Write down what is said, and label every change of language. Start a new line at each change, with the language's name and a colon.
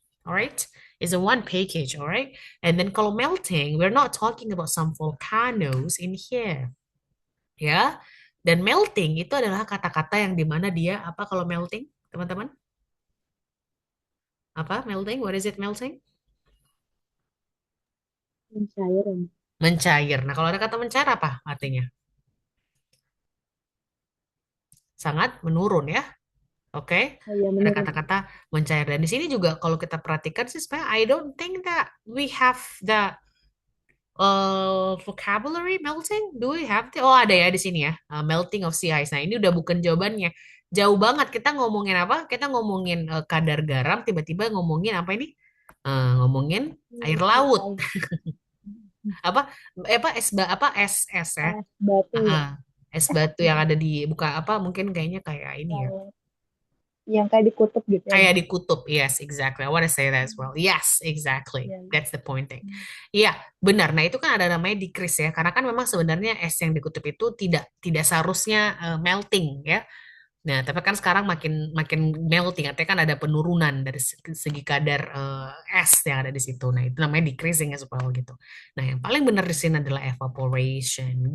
English: Alright, it's a one package, alright. And then
Indonesian: kalau
English: melting, we're not talking about some volcanoes in here, ya.
Indonesian: Dan melting itu adalah kata-kata yang dimana dia apa kalau melting, teman-teman? Apa
English: melting? What is it melting?
Indonesian: Mencair ya. Mencair. Nah, kalau ada kata mencair apa artinya? Sangat menurun ya. Oke, Oh iya, ada menurut. kata-kata mencair dan di sini juga kalau kita perhatikan sih sebenarnya
English: I don't think that we have the vocabulary melting. Do we have the?
Indonesian: Oh ada ya di sini ya,
English: melting of sea ice.
Indonesian: Nah ini udah bukan jawabannya. Jauh banget kita ngomongin apa? Kita ngomongin kadar garam, tiba-tiba ngomongin apa ini? Ngomongin air laut. Apa? Apa es ya? Es batu ya. Ah, es batu yang Iya. ada di buka apa? Mungkin kayaknya kayak ini ya. Yang kayak di kutub gitu ya. Kayak di kutub,
English: yes, exactly. I want to say that as well. Yes, exactly.
Indonesian: Iya.
English: That's the point thing.
Indonesian: Iya, benar. Nah, itu kan ada namanya decrease ya. Karena kan memang sebenarnya es yang di kutub itu tidak seharusnya melting ya. Nah, tapi kan sekarang makin makin melting, artinya kan ada penurunan dari segi kadar es yang ada di situ. Nah, itu namanya
English: decreasing as well
Indonesian: gitu. Nah, yang paling benar di sini adalah evaporation.